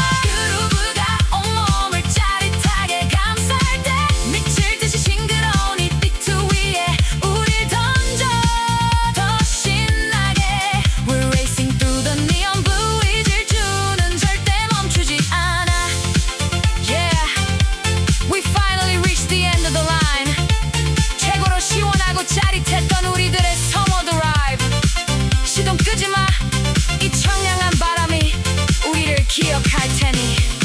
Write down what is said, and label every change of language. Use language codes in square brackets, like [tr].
[ko] 그루브가 온몸을 짜릿하게 감쌀 때 미칠 듯이 싱그러운 이 비트 위에 우릴 던져 더 신나게. [en] We're racing through the neon blue. [ko] 이 질주는 절대 멈추지 않아. [en] Yeah, we finally reached the end of the line. [ko] 최고로 시원하고 짜릿했던 우리들의 summer drive. 시동 끄지 마. 이 청량한 바람이 우리를 기억할 테니.